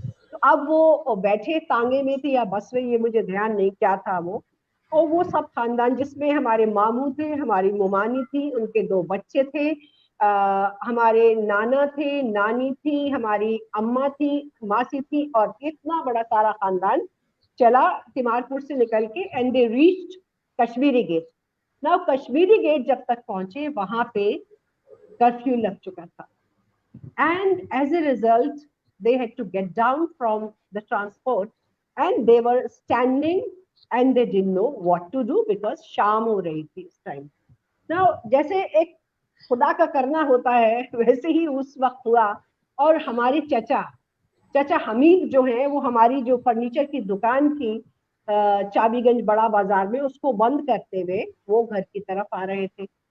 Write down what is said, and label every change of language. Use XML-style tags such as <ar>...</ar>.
<hi>तो अब वो बैठे तांगे में थे या बस में, ये मुझे ध्यान नहीं क्या था वो, और वो सब खानदान जिसमें हमारे मामू थे, हमारी मोमानी थी, उनके 2 बच्चे थे, हमारे नाना थे, नानी थी, हमारी अम्मा थी, मासी थी, और इतना बड़ा सारा खानदान चला तिमारपुर से निकल के,</hi> <en>and they reached</en> <hi>Kashmiri gate. Now Kashmiri gate जब तक पहुंचे वहां पे कर्फ्यू लग चुका था,</hi> <en>and as a result they had to get down from the transport and they were standing and they didn't know what to do because</en> <hi>शाम हो रही थी इस टाइम। now जैसे एक खुदा का करना होता है वैसे ही उस वक्त हुआ, और हमारे चाचा हमीद जो है, वो हमारी जो फर्नीचर की दुकान थी चाबीगंज बड़ा बाजार में, उसको बंद करते हुए वो घर की तरफ आ रहे थे।</hi>